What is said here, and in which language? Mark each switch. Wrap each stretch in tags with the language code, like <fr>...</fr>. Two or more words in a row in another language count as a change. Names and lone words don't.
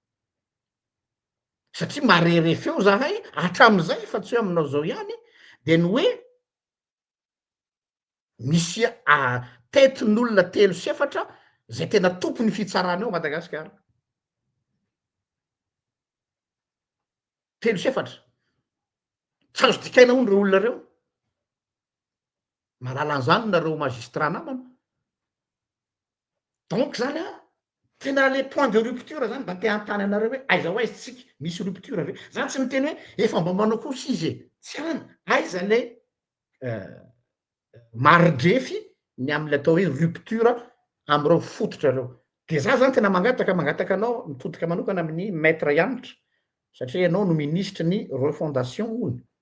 <mg>satria marere feo zahay hatram'izay fa tsy hoe aminao zao ihany de ny hoe misy tetin'olona telo sy efatra zay tena tompony fitsarana eo Madagasikara telo sy efatra tsy azo dikaina hono reo olona reo mahalala an'izany nareo magistrat namana donc zany tena le</mg> <fr>point de rupture</fr> <mg>zany mba te hantany anareo hoe aiza ho aizy tsika misy rupture ve zany tsy miteny hoe efa mba manao kory izy tsy any aiza le maridrefy ny am'le atao hoe rupture am'ireo fototra reo de za zany tena mangataka anao mitodika manokana amin'ny maître Ianitra satria ianao no ministre ny refondation hono</mg>